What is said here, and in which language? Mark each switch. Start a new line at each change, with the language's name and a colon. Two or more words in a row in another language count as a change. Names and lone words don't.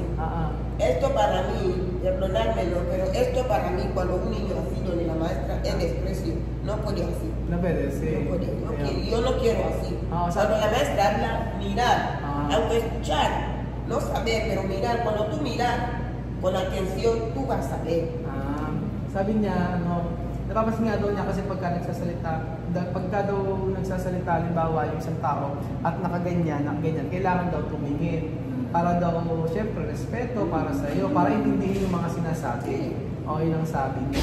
Spanish: Esto para mí, perdonármelo, pero esto para mí, cuando un niño así, donde la maestra es desprecio, no puede así. No puede, sí. No puede. Yo no quiero así. Cuando la maestra habla, mirar, aunque escuchar, no saber, pero mirar. Cuando tú miras con atención, tú vas a ver.
Filipino: Sabi niya, napapansin nga daw niya kasi pagka daw nagsasalita, halimbawa yung isang tao at nakaganyan, kailangan daw tumingin. Para daw, syempre, respeto para sa iyo, para intindihin yung mga sinasabi. O, yun ang sabi niya.